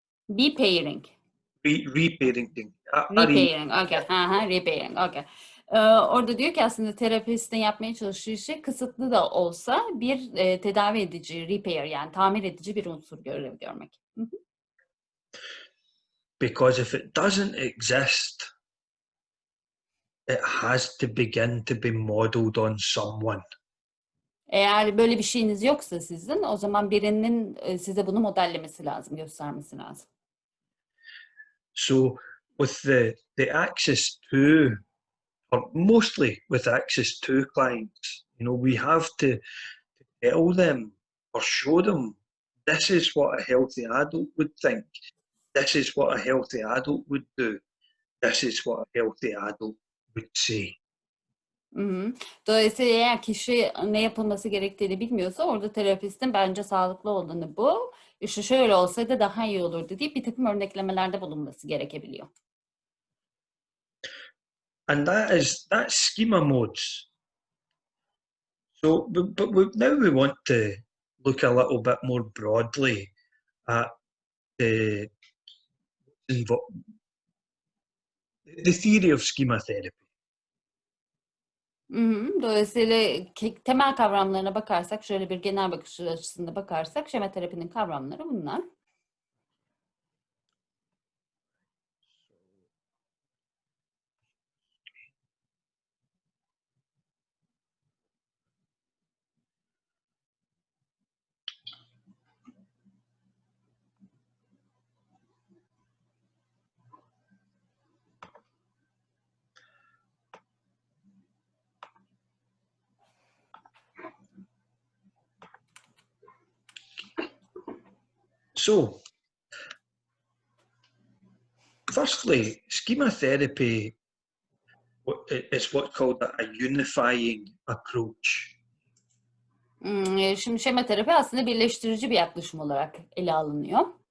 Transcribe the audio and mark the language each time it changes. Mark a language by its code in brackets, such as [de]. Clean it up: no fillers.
[en] Reparenting. Reparenting. Repairing, okay. Repairing, okay. [tr] Orada diyor ki aslında terapistin yapmaya çalıştığı şey kısıtlı da olsa bir tedavi edici, repair yani tamir edici bir unsur görevi görmek. [en] Because if it doesn't exist, it has to begin to be modeled on someone. [tr] Eğer böyle bir şeyiniz yoksa sizin, o zaman birinin size bunu modellemesi lazım, göstermesi lazım. [en] So with the access to, or mostly with access to clients, we have to tell them or show them this is what a healthy adult would think. This is what a healthy adult would do. This is what a healthy adult would say. [tr] Dolayısıyla eğer kişi ne yapılması gerektiğini bilmiyorsa orada terapistin bence sağlıklı olanı bu. İşte şöyle olsaydı daha iyi olurdu deyip bir takım örneklemelerde bulunması gerekebiliyor. [en] And that's schema modes. So, but now we want to look a little bit more broadly at the theory of schema therapy. [tr] Dolayısıyla temel kavramlarına bakarsak, şöyle bir genel bakış açısında bakarsak, şema terapinin kavramları bunlar. [en] So, firstly, schema therapy is what's called a unifying approach. [tr] Şimdi şema terapi aslında birleştirici bir yaklaşım olarak ele alınıyor.